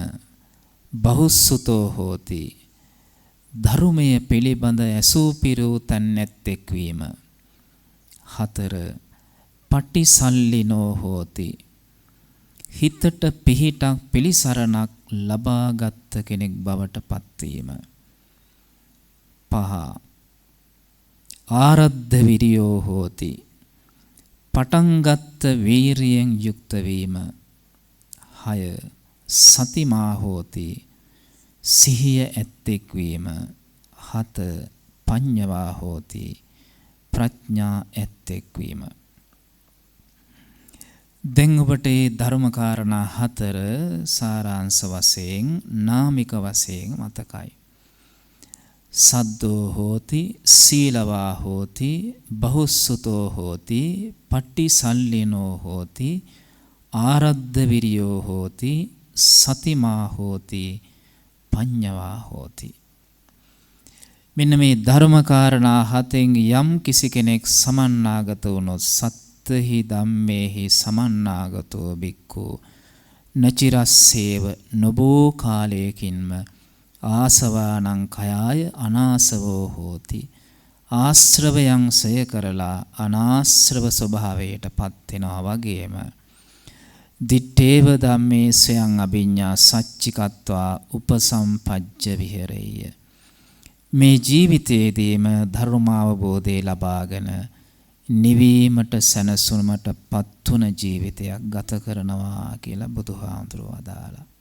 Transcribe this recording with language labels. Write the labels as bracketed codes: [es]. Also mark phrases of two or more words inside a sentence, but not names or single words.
[pi] බහුසුතෝ හෝති [si] ධර්මයේ පිළිබඳ ඇසූ පිරූ තැනැත්තෙක් වීම. 4. [pi] පටිසල්ලිනෝ හෝති [si] හිතට පිහිටක් පිළිසරණක් ලබාගත් කෙනෙක් බවට පත්වීම. 5. [pi] ආරද්ධ විරියෝ හෝති [si] පටන්ගත් වීරියෙන් යුක්ත වීම. 6. [pi] සතිමා හෝති [si] සිහිය ඇත්තෙක් වීම. 7. [pi] පඤ්ඤවා හෝති [si] ප්‍රඥා ඇත්තෙක් වීම. දැන් ඔබට මේ ධර්මකාරණා 4 සාරාංශ වශයෙන් නාමික වශයෙන් මතකයි. [pi] සද්දෝ හෝති සීලවා හෝති බහුසුතෝ හෝති පටිසල්ලිනෝ හෝති ආරද්ධ විරියෝ හෝති සතිමා හෝති පඤ්ඤවා හෝති. [si] මෙන්න මේ ධර්මකාරණා 7න් යම් කිසි කෙනෙක් සමන්නාගත වුණොත් [pi] සත්‍තහි ධම්මේහි සමන්නාගතෝ බික්ඛු නචිරස්සේව [si] නොබෝ කාලයකින්ම [pi] ආසවානං කයාය අනාසවෝ හෝති. [si] ආශ්‍රවයන් සය කරලා අනාශ්‍රව ස්වභාවයට පත් වෙනවා වගේම [pi] දිත්තේව ධම්මේ සයං අභිඤ්ඤා සච්චිකත්වා උපසම්පජ්ජ විහෙරෙය්‍ය. [si] මේ ජීවිතයේදීම ධර්මාවබෝධය ලබාගෙන නිවීමට සැනසුමට පත්වන ජීවිතයක් ගත කරනවා කියලා බුදුහාමුදුරුවෝ වදාළා.